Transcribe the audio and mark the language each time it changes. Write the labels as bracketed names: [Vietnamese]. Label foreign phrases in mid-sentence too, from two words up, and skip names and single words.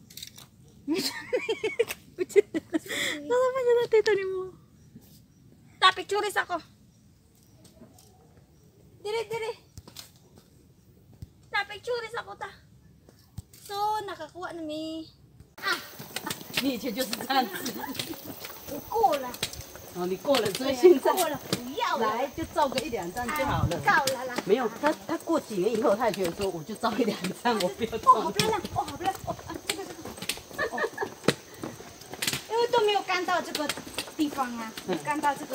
[Cebuano] Nasama niya na tito ni mo. Ta, pictures ako. Dire, dire. Ta, pictures ako ta. So, nakakuha na mi. [Chinese] 你以前就是这样子，我够了。哦，你过了，所以现在够了，不要了。来就照个一两张就好了。够了啦。没有，他过几年以后，他也觉得说，我就照一两张，我不要哦，好照。漂亮，哦，好漂亮，哦，这个。哦，因为都没有干到这个地方啊，没干到这个。